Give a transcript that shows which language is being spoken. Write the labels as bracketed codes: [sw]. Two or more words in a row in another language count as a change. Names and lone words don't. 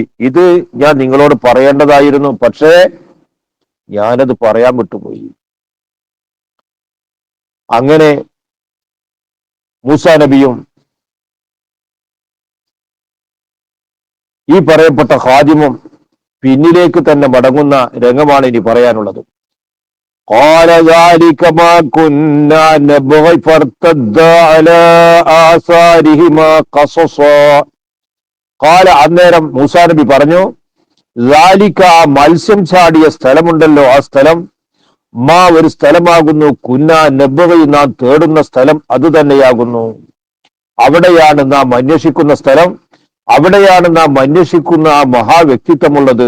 [ml] ഇത് ഞാൻ നിങ്ങളോട് പറയേണ്ടതായിരുന്നു, പക്ഷേ ഞാനത് പറയാൻ വിട്ടുപോയി. അങ്ങനെ മൂസാ നബിയും ഈ പറയപ്പെട്ട ഖാദിമും പിന്നിലേക്ക് തന്നെ മടങ്ങുന്ന രംഗമാണ് ഇനി പറയാനുള്ളത്. [ar] قال ذلك ما كنا نبغي فارتدا على آثارهما قصصا. قال, [ml] അന്നേരം മൂസാ നബി പറഞ്ഞു, ذلك, ആ മത്സ്യം ചാടിയ സ്ഥലമുണ്ടല്ലോ, ആ സ്ഥലം, മാ, ഒരു സ്ഥലമാകുന്നു, [ar] كنا نبغي, [ml] നാം തേടുന്ന സ്ഥലം അത് തന്നെയാകുന്നു. അവിടെയാണ് നാം അന്വേഷിക്കുന്ന സ്ഥലം, അവിടെയാണ് നാം അന്വേഷിക്കുന്ന ആ മഹാവ്യക്തിത്വമുള്ളത്.